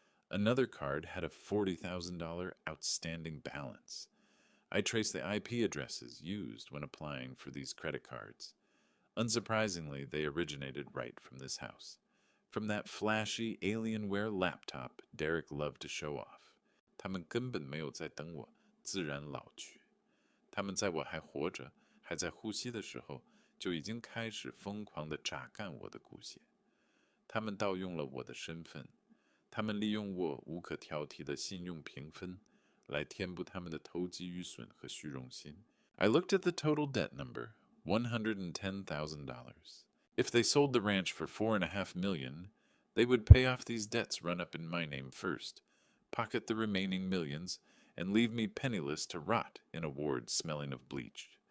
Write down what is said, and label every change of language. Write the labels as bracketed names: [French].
[English] Another card had a $40,000 outstanding balance. I traced the IP addresses used when applying for these credit cards. Unsurprisingly, they originated right from this house, from that flashy Alienware laptop Derek loved to show off. [Chinese] 他们根本没有在等我自然老去，他们在我还活着、还在呼吸的时候，就已经开始疯狂地榨干我的骨血。他们盗用了我的身份，他们利用我无可挑剔的信用评分，来填补他们的投机愚损和虚荣心。 [English] I looked at the total debt number, $110,000. If they sold the ranch for $4.5 million, they would pay off these debts run up in my name first, pocket the remaining millions, and leave me penniless to rot in a ward smelling of bleach.